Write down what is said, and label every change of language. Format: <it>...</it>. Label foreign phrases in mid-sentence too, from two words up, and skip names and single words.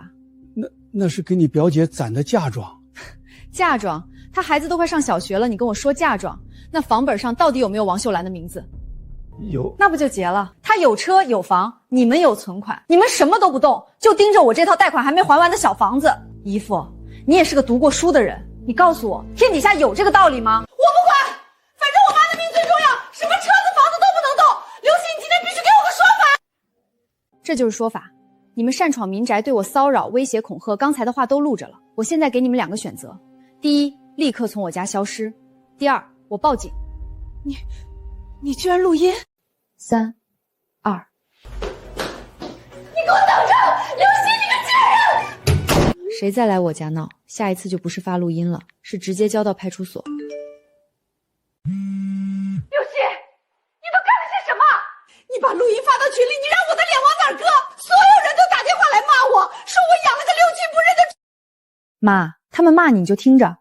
<zh>那是給你表姐攢的嫁妝。嫁妝？她孩子都快上小學了，你跟我說嫁妝？那房本上到底有沒有王秀蘭的名字？有。那不就結了？她有車有房，你們有存款，你們什麼都不動，就盯着我這套貸款還沒還完的小房子。姨父，你也是個讀過書的人，你告訴我，天底下有這個道理吗？我不管，反正我媽的命最重要，什麼車子房子都不能動。劉鑫，你今天必須給我個說法。這就是說法。你們擅闖民宅，對我騷擾、威脅、恐嚇，剛才的話都錄着了。我現在給你們2個選擇：第一，立刻從我家消失；第二，我報警。你居然錄音！3、2，你給我等着！劉鑫，你個賤人！誰再來我家鬧，下一次就不是發錄音了，是直接交到派出所。劉鑫， 群裡，你让我的臉往哪兒搁？所有人都打电话来骂我，说我养了个六亲不认的。妈，他们骂你就听着。</zh>